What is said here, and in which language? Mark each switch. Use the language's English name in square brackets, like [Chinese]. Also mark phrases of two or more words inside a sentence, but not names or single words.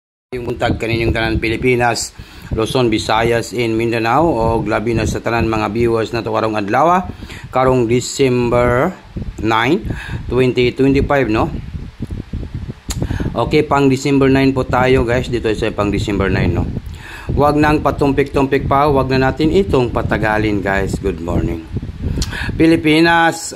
[Cebuano] Yung buntag kaninyong tanan Pilipinas, Luzon, Visayas, in Mindanao o labi na sa tanan mga viewers na to karong adlaw, karong December 9, 2025 no. [Filipino] Okay, pang December 9 po tayo guys, dito sa pang December 9 no. Wag nang patumpik-tumpik pa, wag na natin itong patagalin guys. [English] Good morning Pilipinas.